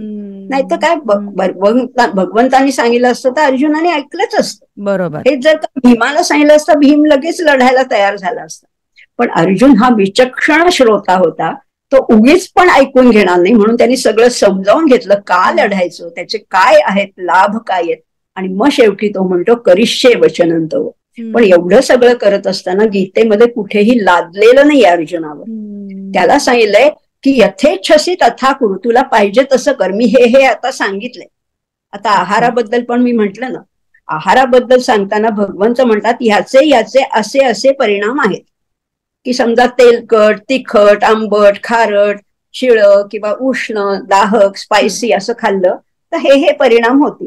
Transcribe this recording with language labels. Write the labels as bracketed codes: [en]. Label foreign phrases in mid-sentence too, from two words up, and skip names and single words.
[mr] नाही तर काय भगवंतानी सांगितलं असतं तर अर्जुनाने ऐकलंच असतं. बरोबर. हे जर का भीमाला सांगितलं असतं, भीम लगेच लढायला तयार झाला असता. पण अर्जुन हा विचक्षण श्रोता होता, तो उगीच पण ऐकून घेणार नाही, म्हणून त्यांनी सगळं समजावून घेतलं, का लढायचं, त्याचे काय आहेत लाभ, काय आहेत. आणि मग शेवटी तो म्हणतो [sa] करिष्ये वचनं तव. [mr] पण एवढं सगळं करत असताना गीतेमध्ये कुठेही लादलेलं नाही अर्जुनावर. त्याला सांगितलंय की [sa] यथेच्छसी तथा कुरु, [mr] तुला पाहिजे तसं कर. मी हे आता सांगितलंय. आता आहाराबद्दल पण मी म्हंटल ना, आहाराबद्दल सांगताना भगवंत म्हणतात ह्याचे असे असे परिणाम आहेत, की समजा तेलकट, तिखट, आंबट, खारट, शिळ किंवा उष्ण, दाहक, स्पायसी असं खाल्लं तर हे परिणाम होतील.